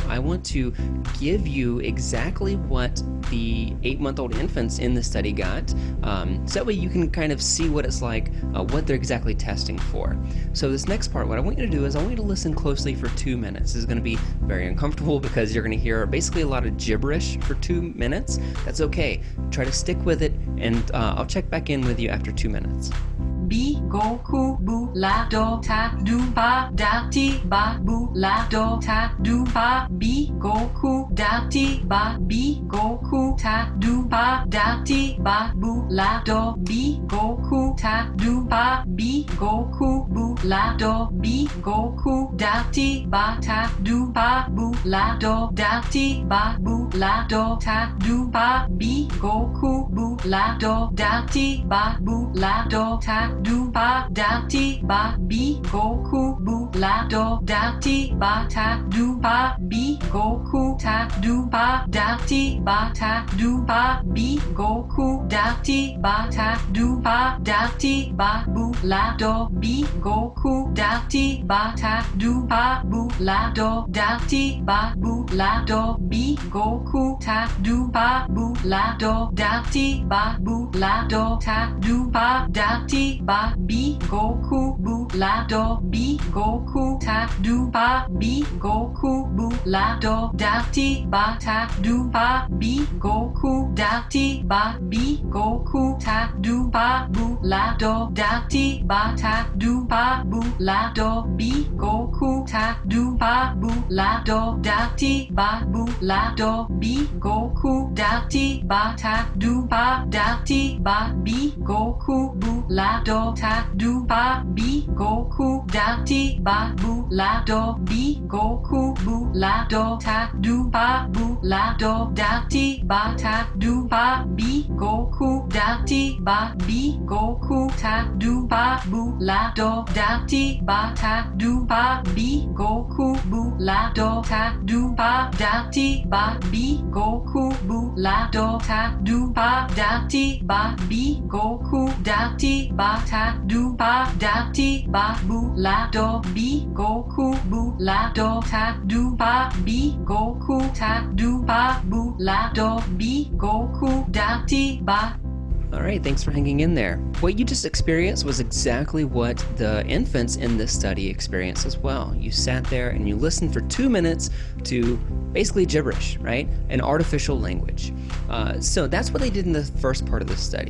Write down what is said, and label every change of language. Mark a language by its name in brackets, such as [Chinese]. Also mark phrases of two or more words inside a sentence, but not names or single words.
[English] I want to give you exactly what the 8-month-old infants in the study got, so that way you can kind of see what it's like, what they're exactly testing for. So this next part, what I want you to do is I want you to listen closely for 2 minutes. This is going to be very uncomfortable because you're going to hear basically a lot of gibberish for 2 minutes. That's okay. Try to stick with it, and I'll check back in with you after 2 minutes. Bi go ku bu la do ta du ba da ti ba bu la do ta du ba bi go ku da ti ba bi go ku ta du ba da ti ba bu la do bi go ku ta du ba bi go ku bu la do bi go ku da ti ba ta du ba bu la do da ti ba bu la do ta du ba bi go ku bu la do da ti ba bu la do ta do ba da ti ba bi go ku bu la do da ti ba ta do ba bi go ku ta do ba da ti ba ta do ba bi go ku da ti ba ta do ba da ti ba bu la do bi go ku da ti ba ta do ba bu la do da ti ba bu la do bi go ku ta do ba bu la do da ti ba bu la do ta do ba da ti ba bi go ku bu la do bi go ku ta do ba bi go ku bu la do da ti ba ta do ba bi go ku da ti ba bi go ku ta do ba bu la do da ti ba ta do ba bu la do bi go ku ta do ba bu la do da ti ba bu la do bi go ku da ti ba ta do ba da ti ba bi go ku bu la do ta do ba bi go ku da ti ba bu la do bi go ku bu la do ta do ba bu la do da ti ba ta do ba bi go ku da ti ba bi go ku ta do ba bu la do da ti ba ta do ba bi go ku bu la do ta do ba da ti ba bi go ku bu la do ta do ba da ti ba bi go ku da ti ba ta do ba da ti ba bu la do bi go ku bu la do ta do ba bi go ku ta do ba bu la do bi go ku da ti ba. All right, thanks for hanging in there. What you just experienced was exactly what the infants in this study experienced as well. You sat there and you listened for 2 minutes to basically gibberish, right? An artificial language. So that's what they did in the first part of the study.